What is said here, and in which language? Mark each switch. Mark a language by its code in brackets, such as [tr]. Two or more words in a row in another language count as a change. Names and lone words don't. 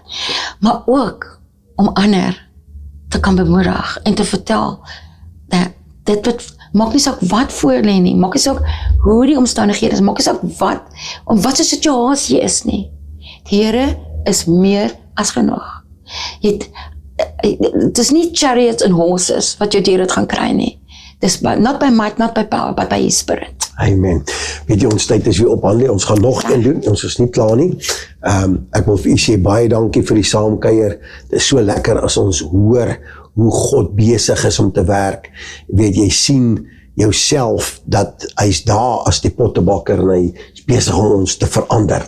[af] Maar ook, om ander te kan bemoedig, en te vertel, dat dit maak nie saak wat voor lê nie, maak nie saak hoe die omstandighede is, maak nie saak wat se situasie is nie. Die Here is meer as genoeg. Het is nie [en] chariots and horses [af] wat jou deur dit gaan kry nie. [en] Dis not by might, not by power, but by His Spirit. [af] Amen. Weet jy, ons tyd is weer op hande, ons gaan nog een doen, ons is nie klaar nie. Ek wil vir u sê, baie dankie vir die saamkuier. Dit is so lekker as ons hoor hoe God besig is om te werk. Weet jy, sien jouself, dat hy is daar as die pottebakker, en hy is besig om ons te verander.